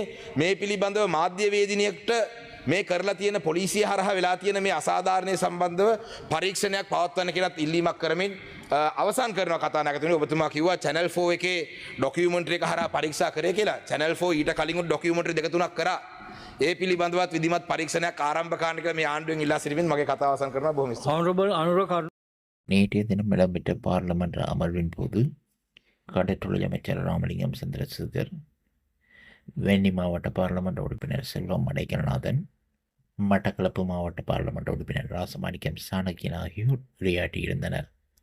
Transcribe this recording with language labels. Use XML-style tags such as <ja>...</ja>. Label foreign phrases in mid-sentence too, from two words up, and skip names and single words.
<si>මේ පිළිබඳව මාධ්‍යවේදිනියට මේ කරලා තියෙන පොලිසිය හරහා වෙලා තියෙන මේ අසාධාරණය සම්බන්ධව පරීක්ෂණයක් පවත්වන්න කියලාත් ඉල්ලීමක් කරමින් අවසන් කරනවා කතානායකතුමනි. ඔබතුමා කිව්වා Channel 4 එකේ ડોකියුමන්ටරි එක හරහා පරීක්ෂා කරේ කියලා. Channel 4 ඊට කලින් ડોකියුමන්ටරි දෙක තුනක් කරා. ඒ පිළිබඳවත් විධිමත් පරීක්ෂණයක් ආරම්භ කරන්න කියලා මේ ආණ්ඩුවෙන් ඉල්ලා සිටිමින් මගේ කතාව අවසන් කරනවා. බොහොම ස්තුතියි.</si> <en>Honorable Anurag.</en> <ta>நேற்றைய தினம் இடம்பெற்ற பார்லமெண்ட் அமர்வின் போது கடற்றொழில் அமைச்சர் ராமலிங்கம் சந்திரசேகர், வேண்டி மாவட்ட பார்லமெண்ட் உறுப்பினர் செல்வம் அடைக்கலநாதன், மட்டக்களப்பு மாவட்ட பார்லமெண்ட் உறுப்பினர் ராசமாணிக்கம் சாணக்கியன் ஆகியோர் உரையாற்றியிருந்தனர்.</ta>